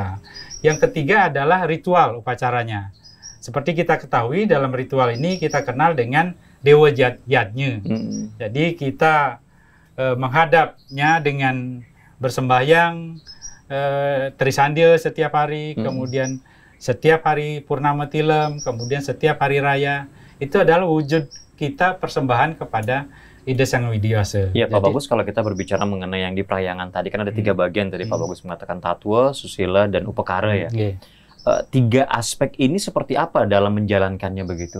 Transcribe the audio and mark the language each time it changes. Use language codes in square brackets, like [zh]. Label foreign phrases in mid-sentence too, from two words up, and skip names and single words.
[id] Yang ketiga adalah ritual upacaranya. Seperti kita ketahui dalam ritual ini kita kenal dengan Dewa Yadnya. Jadi kita menghadapnya dengan bersembahyang, trisandil setiap hari, kemudian setiap hari purnama tilem, kemudian setiap hari raya. Itu adalah wujud kita persembahan kepada Ida Sang Widiwasa. Iya, Pak Bagus, kalau kita berbicara mengenai yang di Parahyangan tadi, kan ada 3 bagian tadi Pak Bagus mengatakan Tatwa, Susila, dan Upakara ya. 3 aspek ini seperti apa dalam menjalankannya begitu?